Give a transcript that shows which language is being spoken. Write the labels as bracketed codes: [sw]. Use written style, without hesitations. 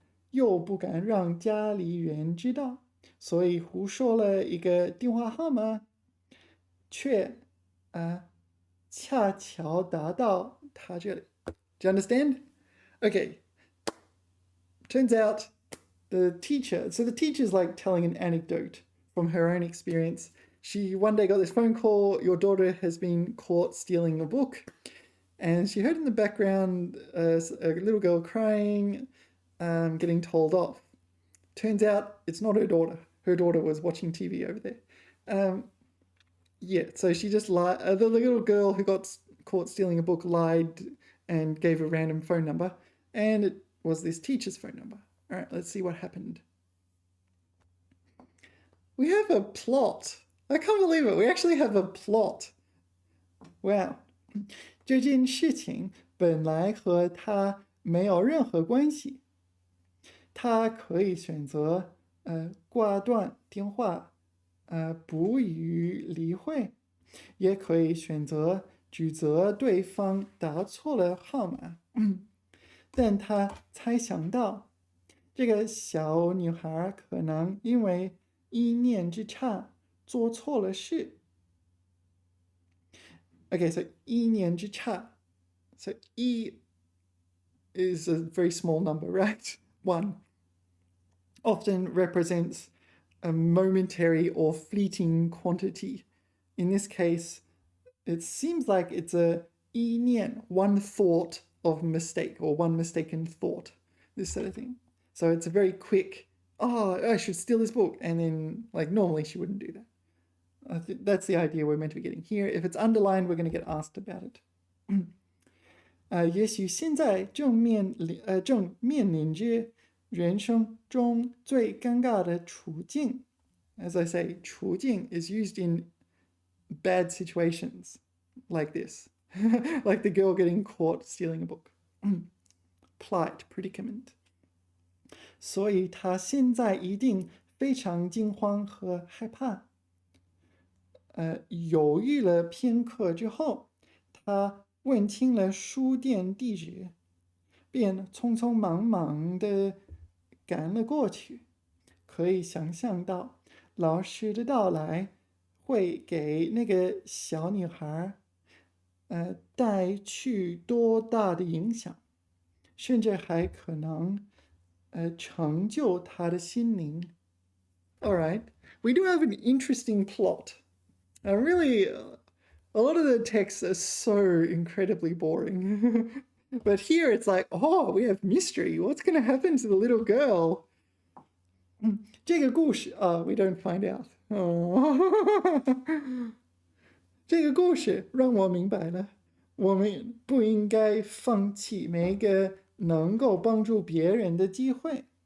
[zh] 又不敢让家里人知道，所以胡说了一个电话号码，却恰巧打到他这里。 [en] Do you understand? Okay. Turns out the teacher is like telling an anecdote from her own experience. She one day got this phone call, your daughter has been caught stealing a book. And she heard in the background a little girl crying, getting told off. Turns out it's not her daughter. Her daughter was watching TV over there. Yeah, so she just lied. The little girl who got caught stealing a book lied and gave a random phone number. And it was this teacher's phone number. All right, let's see what happened. We have a plot. I can't believe it. We actually have a plot. Wow. [zh] 这件事情本来和他没有任何关系。他可以选择挂断电话，不予理会，也可以选择指责对方打错了号码。但他猜想到，这个小女孩可能因为一念之差做错了事。 [en] Okay, so 一念之差. So 一 is a very small number, right? 1 often represents a momentary or fleeting quantity. In this case, it seems like it's a 一念, one thought of mistake or one mistaken thought, this sort of thing. So it's a very quick, oh, I should steal this book. And then, like, normally she wouldn't do that. That's the idea we're meant to be getting here. If it's underlined, we're going to get asked about it. [zh] 也许现在正面临着人生中最尴尬的处境。 [en] As I say, 处境 is used in bad situations like this. Like the girl getting caught stealing a book. Plight, predicament. [zh] 所以他现在一定非常惊慌和害怕。犹豫了片刻之后，他问清了书店地址，便匆匆忙忙地赶了过去。可以想象到，老师的到来会给那个小女孩，带去多大的影响，甚至还可能，成就她的心灵。 [en] All right, we do have an interesting plot. Really, a lot of the texts are so incredibly boring. But here it's like, oh, we have mystery. What's going to happen to the little girl? [zh] 这个故事 [en] we don't find out. Oh. [zh] 这个故事让我明白了，我们不应该放弃每一个能够帮助别人的机会。